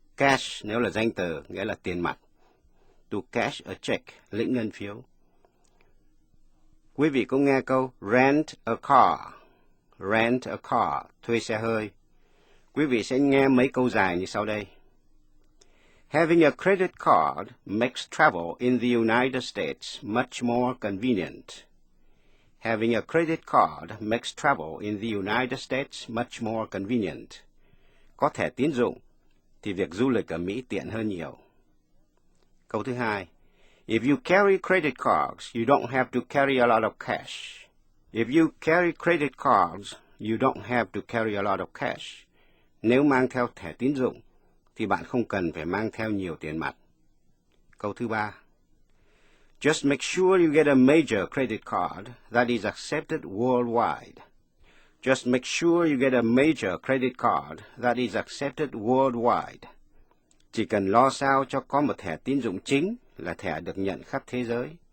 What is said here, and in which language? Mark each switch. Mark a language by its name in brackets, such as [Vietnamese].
[Vietnamese] Cash nếu là danh từ, nghĩa là tiền mặt. [English] To cash a check, [Vietnamese] lĩnh ngân phiếu. Quý vị cũng nghe câu [English] rent a car. Rent a car, [Vietnamese] thuê xe hơi. Quý vị sẽ nghe mấy câu dài như sau đây. [English] Having a credit card makes travel in the United States much more convenient. Having a credit card makes travel in the United States much more convenient. [Vietnamese] Có thẻ tín dụng thì việc du lịch ở Mỹ tiện hơn nhiều. Câu thứ hai. [English] If you carry credit cards, you don't have to carry a lot of cash. If you carry credit cards, you don't have to carry a lot of cash. [Vietnamese] Nếu mang theo thẻ tín dụng, thì bạn không cần phải mang theo nhiều tiền mặt. Câu thứ ba. [English] Just make sure you get a major credit card that is accepted worldwide. Just make sure you get a major credit card that is accepted worldwide. [Vietnamese] Chỉ cần lo sao cho có một thẻ tín dụng chính là thẻ được nhận khắp thế giới.